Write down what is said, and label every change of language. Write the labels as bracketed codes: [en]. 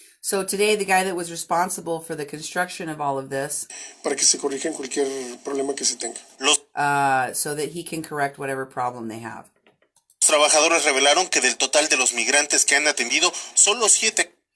[en] So today, the guy that was responsible for the construction of all of this, [es] se corrija cualquier problema que se tenga. Los [en] so that he can correct whatever problem they have. [es] trabajadores revelaron que del total de los migrantes que han atendido, solo 7